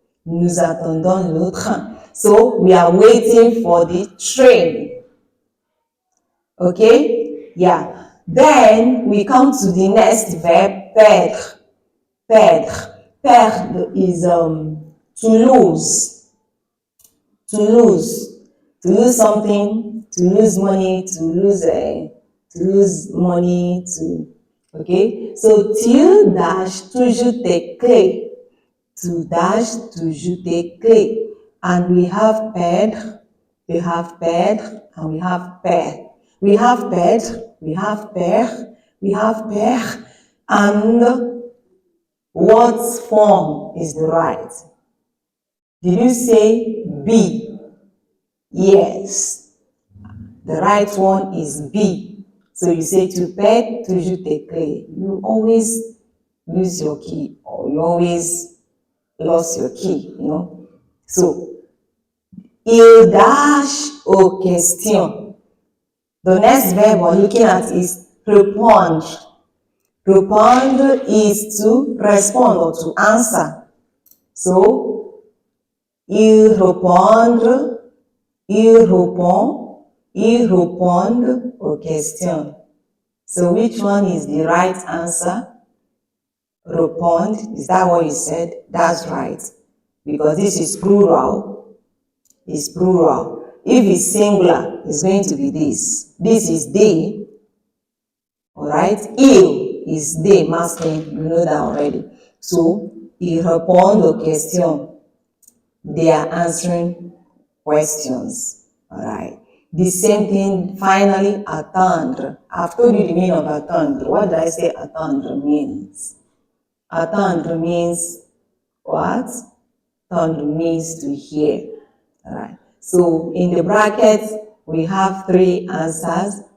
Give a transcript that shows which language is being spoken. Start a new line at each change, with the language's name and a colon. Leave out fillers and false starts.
French: Nous attendons le train.
English: So we are waiting for the train. Okay? Yeah. Then we come to the next verb, perdre. Perdre. Perdre is to lose. To lose. To lose something, to lose money, to lose money, okay?
French: So tu dash toujours tes clés. Tu dash toujours tes clés.
English: And we have perdre, we have perdre, and we have perdre. We have perdre, we have perdre, we have perdre, and what form is the right? Did you say B? Yes. The right one is B. So you say
French: tu perds toujours tes clés.
English: You always lose your key, or you always lost your key, you know.
French: So, il dash aux questions.
English: The next verb we're looking at is répondre. Répondre is to respond or to answer.
French: So, il répondre, il répond, ils répondent aux questions.
English: So which one is the right answer? Répondre, is that what you said? That's right. Because this is plural. It's plural. If it's singular, it's going to be this. This is they. Alright? Il is they, masculine. You know that already.
French: So, ils répondent aux questions.
English: They are answering questions. Alright? The same thing, finally, attendre. I've told you the meaning of attendre. What did I say attendre means? Attendre means what? Attendre means to hear. Alright. So in the brackets, we have three answers.